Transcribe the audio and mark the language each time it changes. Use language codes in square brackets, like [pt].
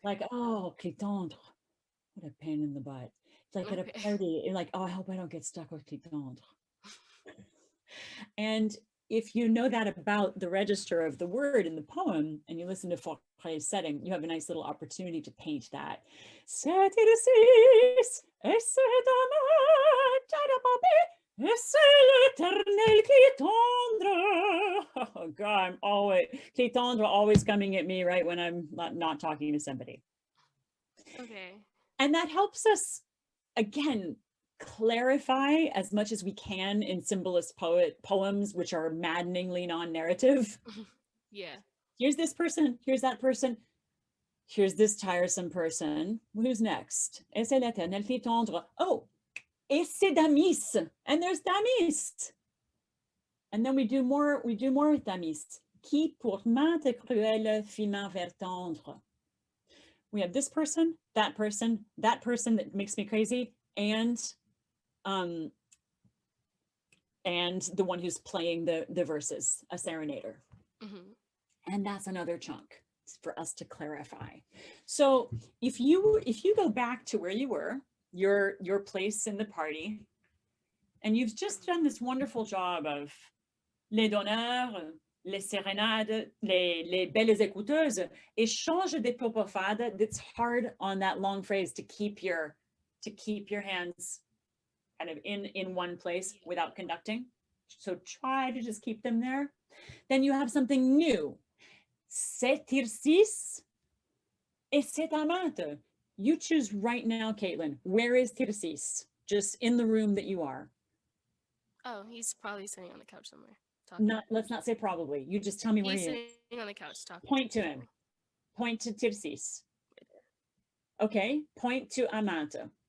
[en] Like, oh, clitandre, what a pain in the butt. It's like at a party, you're like, oh, I hope I don't get stuck with clitandre. And if you know that about the register of the word in the poem, and you listen to Fauré's setting, you have a nice little opportunity to paint that. [fr] C'est Tircis, et c'est amante, et c'est l'éternel clitandre. [en] Oh God, I'm always, clitandre always coming at me right when I'm not talking to somebody. Okay. And that helps us, again, clarify as much as we can in symbolist poems, which are maddeningly non-narrative. Yeah. Here's this person, here's that person, here's this tiresome person. Who's next? [fr] Et c'est l'éternel clitandre. Oh, et c'est Damis, [en] and there's Damis. And then we do more with Damis. [fr] Qui pour maintes cruelles fit main vers tendre. [en] We have this person, that person that makes me crazy, and the one who's playing the verses, a serenader. And that's another chunk for us to clarify. So if you go back to where you were, your place in the party, and you've just done this wonderful job of [fr] les donneurs, les sérénades, les belles écouteuses, échange des propofades, [en] it's hard on that long phrase to keep your hands kind of in one place without conducting. So try to just keep them there. Then you have something new. [fr] C'est Tircis et c'est amante. [en] You choose right now, Caitlin. Where is Tircis? Just in the room that you are. Oh, he's probably sitting on the couch somewhere. Talking. Let's not say probably. You just tell me where he is. He's sitting on the couch talking. Point to him. Point to Tircis. Okay. Point to amante.